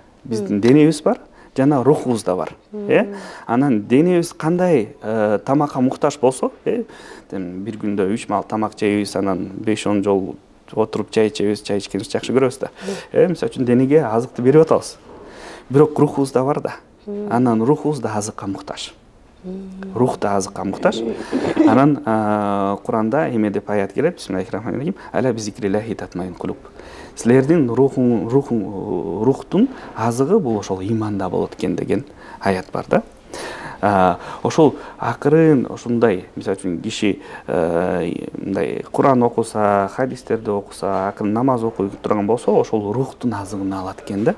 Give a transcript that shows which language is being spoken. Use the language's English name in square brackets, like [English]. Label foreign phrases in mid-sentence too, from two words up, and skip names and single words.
[Kyrgyz] Биздин денебиз бар, жана рухубуз да бар. Анан денебиз кандай тамакка муктаж болсо, бир күндө 3 маал тамак жейбиз, анан 5-10 жол отуруп чай ичебиз, чай ичкенди жакшы көрөбүз да. Мисалы үчүн денеге азыкты берип атабыз. Бирок рухубуз да бар да. Анан рухубуз да азыкка муктаж. Рух да азыкка муктаж. Анан Куранда эме деп аят келет, [Arabic] بسم الله الرحمن الرحيم، ألا بذكر الله تطمئن القلوب. [Kyrgyz] Силердин рухтун азыгы бул ошол иманда болот экен деген аят бар да. Ошол акырын ошондой, мисалы үчүн киши мындай Куран окуса, хадистерди окуса, акырын намаз окуй турган болсо, ошол рухтун азыгын алат экен да.